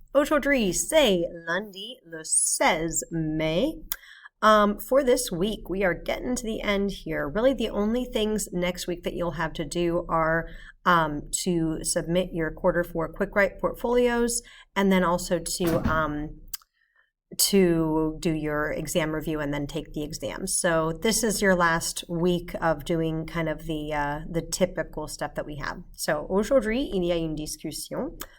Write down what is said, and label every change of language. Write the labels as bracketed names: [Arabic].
[French] Aujourd'hui, c'est lundi le 16 May. [English] For this week, we are getting to the end here. Really, the only things next week that you'll have to do are to submit your quarter four quick write portfolios, and then also to do your exam review and then take the exam. So this is your last week of doing kind of the typical stuff that we have. [French] So aujourd'hui, il y a une discussion.